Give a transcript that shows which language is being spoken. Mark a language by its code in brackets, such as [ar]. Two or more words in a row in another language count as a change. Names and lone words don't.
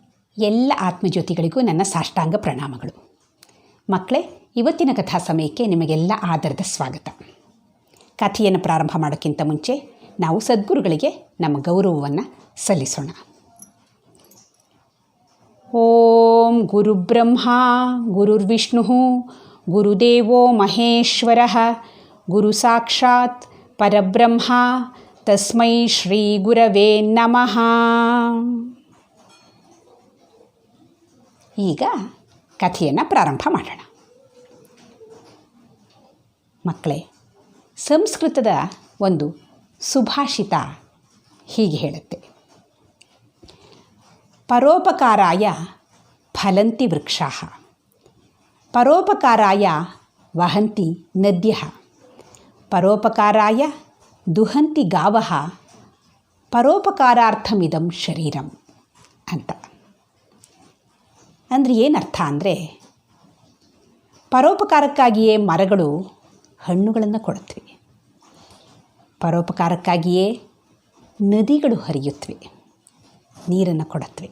[kn] ಎಲ್ಲ ಆತ್ಮಜ್ಯೋತಿಗಳಿಗೂ ನನ್ನ ಸಾಷ್ಟಾಂಗ ಪ್ರಣಾಮಗಳು. ಮಕ್ಕಳೇ, ಇವತ್ತಿನ ಕಥಾ ಸಮಯಕ್ಕೆ ನಿಮಗೆಲ್ಲ ಆದರದ ಸ್ವಾಗತ. ಕಥೆಯನ್ನು ಪ್ರಾರಂಭ ಮಾಡೋಕ್ಕಿಂತ ಮುಂಚೆ ನಾವು ಸದ್ಗುರುಗಳಿಗೆ ನಮ್ಮ ಗೌರವವನ್ನು ಸಲ್ಲಿಸೋಣ. [sa] ಓಂ ಗುರುಬ್ರಹ್ಮ ಗುರುರ್ವಿಷ್ಣು ಗುರುದೇವೋ ಮಹೇಶ್ವರ ಗುರು ಸಾಕ್ಷಾತ್ ಪರಬ್ರಹ್ಮ ತಸ್ಮೈ ಶ್ರೀ ಗುರವೇ ನಮಃ. [kn] ಈಗ ಕಥೆಯನ್ನು ಪ್ರಾರಂಭ ಮಾಡೋಣ. ಮಕ್ಕಳೇ, ಸಂಸ್ಕೃತದ ಒಂದು ಸುಭಾಷಿತ ಹೀಗೆ ಹೇಳುತ್ತೆ: [sa] ಪರೋಪಕಾರಾಯ ಫಲಂತಿ ವೃಕ್ಷಾಃ, ಪರೋಪಕಾರಾಯ ವಹಂತಿ ನದ್ಯಃ, ಪರೋಪಕಾರಾಯ ದುಹಂತಿ ಗಾವಃ, ಪರೋಪಕಾರಾರ್ಥಮಿದಂ ಶರೀರಂ ಅಂತ. [kn] ಅಂದರೆ ಏನರ್ಥ ಅಂದರೆ, ಪರೋಪಕಾರಕ್ಕಾಗಿಯೇ ಮರಗಳು ಹಣ್ಣುಗಳನ್ನು ಕೊಡುತ್ತವೆ, ಪರೋಪಕಾರಕ್ಕಾಗಿಯೇ ನದಿಗಳು ಹರಿಯುತ್ತವೆ, ನೀರನ್ನು ಕೊಡುತ್ತವೆ.